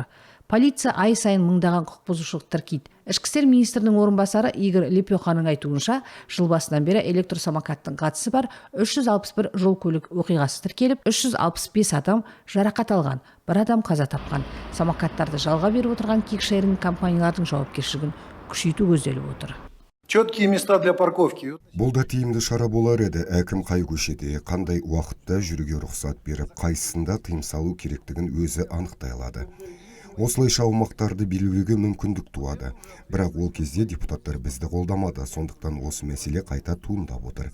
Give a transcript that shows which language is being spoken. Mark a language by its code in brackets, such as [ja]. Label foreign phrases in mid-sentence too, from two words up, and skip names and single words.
[kk] Полиция ай сайын мыңдаған құқық бұзушылық тіркейді. Ішкі істер министрінің орынбасары Игорь Лепеханың айтуынша, жыл басынан бері электросамокаттың қатысы бар 361 жол көлік оқиғасы тіркеліп, 365 адам жарақат алған, бір адам қаза тапқан. Самокаттарды жалға беріп отырған кикшеринг компаниялардың жауапкершілігін күшейту көзделіп отыр. [ru] Четкие места для парковки. [kk] Бұл да тиімді шара болар еді. Әкім қай көшеде, қандай уақытта жүруге рұқсат беріп, қайсысында тыйым салу керектігін өзі анықтай алады. Осылайша аумақтарды белгілеуге мүмкіндік туады. Бірақ ол кезде депутаттар бізді қолдамады, сондықтан осы мәселе қайта туындап отыр.